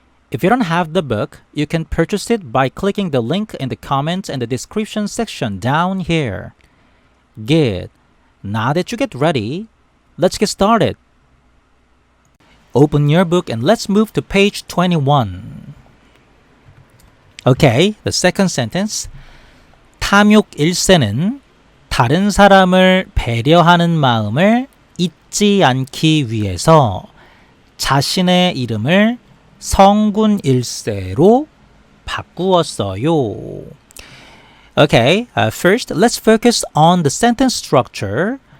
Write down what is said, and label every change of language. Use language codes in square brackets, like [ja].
[en] If you don't have the book, you can purchase it by clicking the link in the comments and the description section down here. Good. Now that you get ready, let's get started. Open your book and let's move to page 21. Okay, the second sentence. [ko] 탐욕 1세는 다른 사람을 배려하는 마음을 잊지 않기 위해서 자신의 이름을 성군 1세로 바꾸었어요. [en] Okay, first let's focus on the sentence structure.